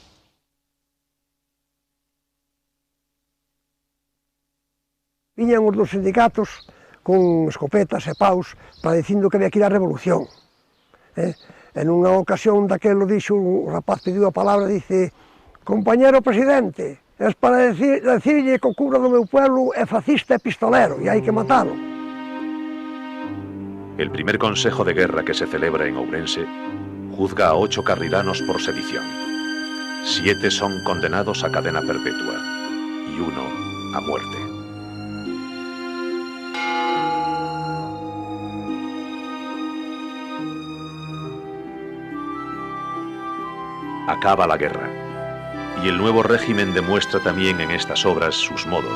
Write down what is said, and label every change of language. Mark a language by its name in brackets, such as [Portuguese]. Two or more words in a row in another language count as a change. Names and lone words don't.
[Galician] Viñan os dos sindicatos con escopetas e paus para dicindo que había que ir á revolución. En unha ocasión daquelo dixo, o rapaz pediu a palabra, dice: [Spanish] "Compañero presidente, es para [Galician] decirlle que o cura do meu pueblo é fascista e pistolero e hai que matalo." [Spanish] El primer consejo de guerra que se celebra en Ourense juzga a 8 carrilanos por sedición. 7 son condenados a cadena perpetua y 1 a muerte. Acaba la guerra, y el nuevo régimen demuestra también en estas obras sus modos.